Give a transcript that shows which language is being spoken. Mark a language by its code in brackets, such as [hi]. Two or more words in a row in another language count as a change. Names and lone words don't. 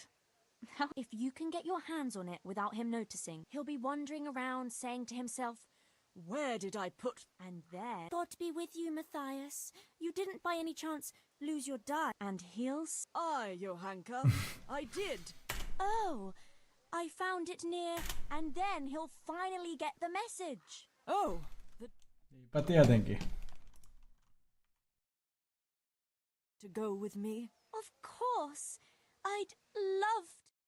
[en] If you can get your hands on it without him noticing, he'll be wandering around saying to himself, "Where did I put..." And there... God be with you, Matthias. You didn't by any chance lose your die. And he'll... Aye, Johanka, I did. Oh, I found it near... And then he'll finally get the message. Oh, [fi] Niinpä tietenkin. [en] to go with me? Of course. I'd love